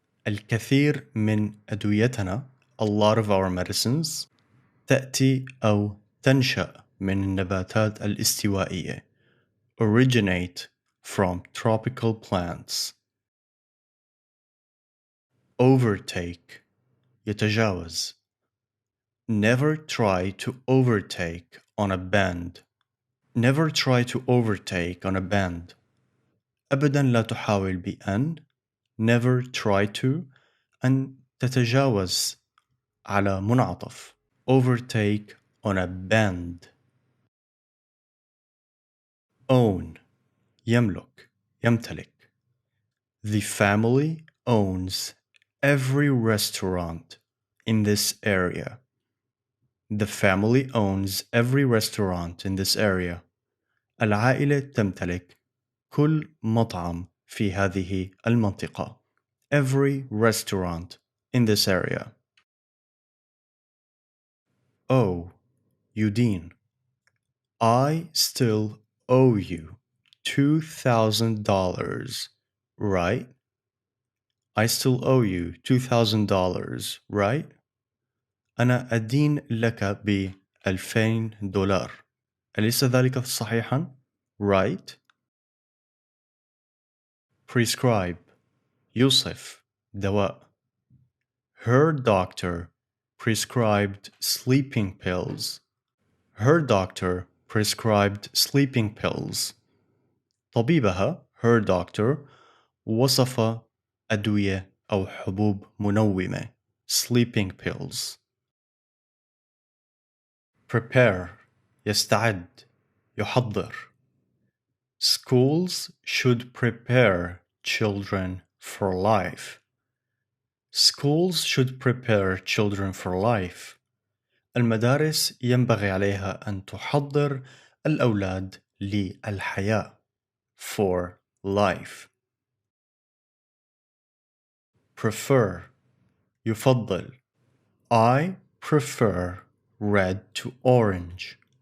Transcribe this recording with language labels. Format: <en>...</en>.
<ar>الكثير من أدويتنا</ar> <en>a lot of our medicines</en> <ar>تأتي أو تنشأ من النباتات الاستوائية</ar> <en>originate from tropical plants. overtake</en> <ar>يتجاوز.</ar> <en>Never try to overtake on a bend. Never try to overtake on a bend.</en> <ar>أبدا لا تحاول بأن</ar> <en>never try to</en> <ar>أن تتجاوز على منعطف</ar> <en>overtake on a bend.</en> <ar>own يملك يمتلك.</ar> <en>The family owns every restaurant in this area. The family owns every restaurant in this area.</en> <ar>العائلة تمتلك كل مطعم في هذه المنطقة.</ar> <en>Every restaurant in this area. owe</en> <ar>يدين.</ar> <en>I still owe you $2,000, right? I still owe you $2,000, right?</en> <ar>أنا أدين لك $2,000. أليس ذلك صحيحا؟</ar> <en>Right?</en> <ar>prescribe يوصف دواء.</ar> <en>Her doctor prescribed sleeping pills. Her doctor prescribed sleeping pills.</en> <ar>طبيبها</ar> <en>her doctor</en> <ar>وصف أدوية أو حبوب منومة</ar> <en>sleeping pills.</en> <ar>prepare يستعد يحضر.</ar> <en>Schools should prepare children for life. Schools should prepare children for life.</en> <ar>المدارس ينبغي عليها أن تحضر الأولاد للحياة.</ar> <en>For life. Prefer.</en> <ar>يفضل.</ar> <en>I prefer red to orange.</en>